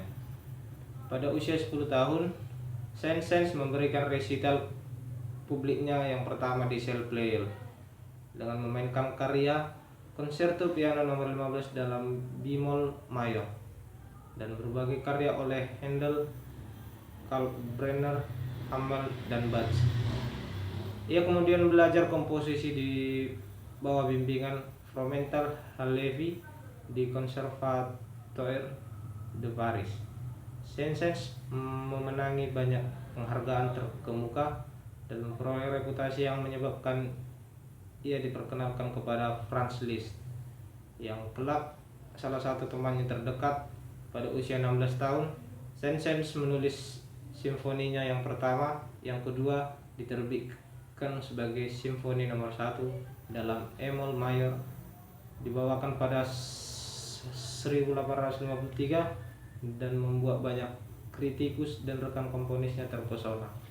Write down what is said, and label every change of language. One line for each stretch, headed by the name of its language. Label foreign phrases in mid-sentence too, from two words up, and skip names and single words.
Indonesian: Pada usia 10 tahun, Saint-Saëns memberikan resital publiknya yang pertama di Salle-Pleyel dengan memainkan karya konserto piano nomor 15 dalam bemol mayor dan berbagai karya oleh Handel, Kalkbrenner, Hummel, dan Bach. Ia kemudian belajar komposisi di bawah bimbingan Fromental Halevi di Conservatoire de Paris. Saint-Saëns memenangi banyak penghargaan terkemuka dan memperoleh reputasi yang menyebabkan ia diperkenalkan kepada Franz Liszt, yang kelak salah satu temannya terdekat. Pada usia 16 tahun, Saint-Saëns menulis simfoninya yang pertama, yang kedua diterbitkan sebagai Simfoni nomor 1 dalam E-mol mayor, dibawakan pada 1853 dan membuat banyak kritikus dan rekan komponisnya terpesona.